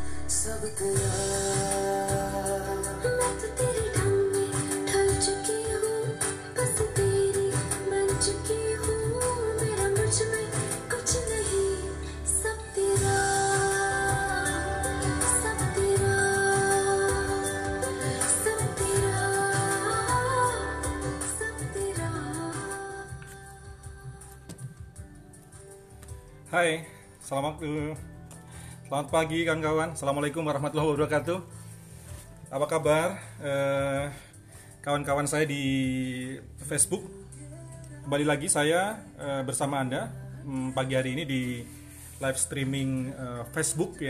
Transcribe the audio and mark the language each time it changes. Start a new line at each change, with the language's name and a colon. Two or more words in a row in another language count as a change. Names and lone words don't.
Hindi: सब तेरा मैं तो तेरे ढंग में ढल चुकी हूँ बस तेरी बन चुकी हूँ मेरा मुझ में कुछ नहीं सब तेरा सब तेरा सब तेरा सब तेरा.
Indonesian: Hai, selamat pagi kawan-kawan. Assalamualaikum warahmatullahi wabarakatuh. Apa kabar kawan-kawan saya di Facebook? Kembali lagi saya bersama Anda pagi hari ini di
English: live streaming
Indonesian: Facebook ya.